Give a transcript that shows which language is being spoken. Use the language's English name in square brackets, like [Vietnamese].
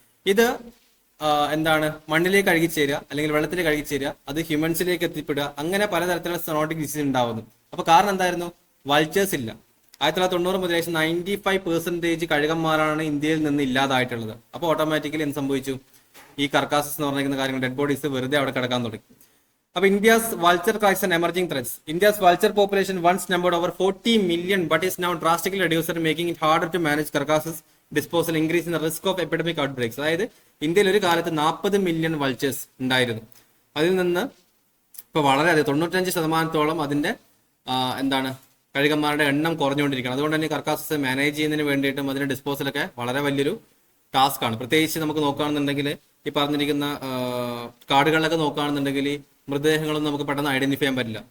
[Malayalam] ഇത് എന്താണ് മണ്ണിലേക്ക് കഴുകിച്ചേരുക അല്ലെങ്കിൽ വെള്ളത്തിലേക്ക് കഴുകിച്ചേരുക, അത് ഹ്യൂമൻസിലേക്ക് എത്തിപ്പെടുക, അങ്ങനെ പലതരത്തിലുള്ള സോണോട്ടിക് ഡിസീസ് ഉണ്ടാവുന്നു. അപ്പൊ കാരണം എന്തായിരുന്നു? വൾച്ചേഴ്സ് ഇല്ല. 1990 മുതൽ 95% കഴുകന്മാരാണ് ഇന്ത്യയിൽ നിന്ന് ഇല്ലാതായിട്ടുള്ളത്. അപ്പോൾ ഓട്ടോമാറ്റിക്കലി എന്ത് സംഭവിച്ചു? ഈ കർക്കാസസ് എന്ന് പറഞ്ഞിരിക്കുന്ന കാര്യങ്ങൾ, ഡെഡ് ബോഡീസ് വെറുതെ അവിടെ കിടക്കാൻ തുടങ്ങി. [English] അപ്പൊ India's vulture crisis and emerging threats. India's vulture population once numbered over 40 million but is now drastically reduced, making it harder to manage carcasses disposal, increasing the risk of epidemic outbreaks. [Malayalam] അതായത് ഇന്ത്യയിൽ ഒരു കാലത്ത് 40 million vultures ഉണ്ടായിരുന്നു. അതിൽ നിന്ന് ഇപ്പൊ വളരെയധികം 95% അതിന്റെ എന്താണ് കഴുകന്മാരുടെ എണ്ണം കുറഞ്ഞുകൊണ്ടിരിക്കുകയാണ്. അതുകൊണ്ട് തന്നെ കർക്കാസസ് മാനേജ് ചെയ്യുന്നതിന് വേണ്ടിയിട്ടും അതിന്റെ ഡിസ്പോസലൊക്കെ വളരെ വലിയൊരു ടാസ്ക് ആണ്. പ്രത്യേകിച്ച് നമുക്ക് നോക്കുകയാണെന്നുണ്ടെങ്കിൽ ഈ പറഞ്ഞിരിക്കുന്ന കാടുകളിലൊക്കെ നോക്കുകയാണെന്നുണ്ടെങ്കിൽ മൃതദേഹങ്ങളൊന്നും നമുക്ക് പെട്ടെന്ന് ഐഡന്റിഫൈ ചെയ്യാൻ പറ്റില്ല.